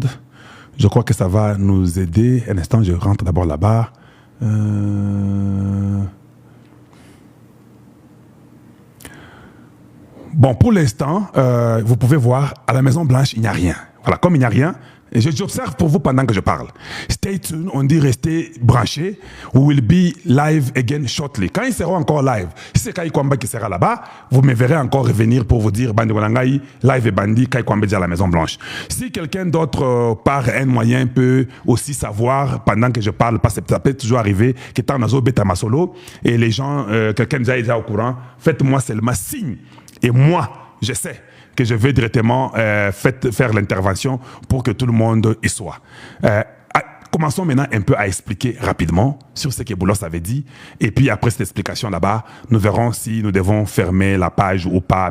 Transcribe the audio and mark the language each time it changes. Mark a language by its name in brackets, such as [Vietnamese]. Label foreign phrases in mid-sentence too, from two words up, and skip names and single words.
[French] Je crois que ça va nous aider. Un instant, je rentre d'abord là-bas. Bon, pour l'instant, vous pouvez voir, à la Maison Blanche, il n'y a rien. Voilà, comme il n'y a rien, j'observe pour vous pendant que je parle. [English] Stay tuned, [French] on dit restez branchés. [English] We will be live again shortly. [French] Quand ils seront encore live, si c'est Kai Kwamba qui sera là-bas, vous me verrez encore revenir pour vous dire Bandi Walangai, live et Bandi, Kai Kwamba dit à la Maison Blanche. Si quelqu'un d'autre par un moyen peut aussi savoir pendant que je parle, parce que ça peut toujours arriver que tant [Lingala] nazo beta masolo [French] et les gens, quelqu'un déjà au courant, faites-moi seulement signe et moi, je sais que je vais directement faire l'intervention pour que tout le monde y soit. Commençons maintenant un peu à expliquer rapidement sur ce que Boulos avait dit. Et puis après cette explication là-bas, nous verrons si nous devons fermer la page ou pas.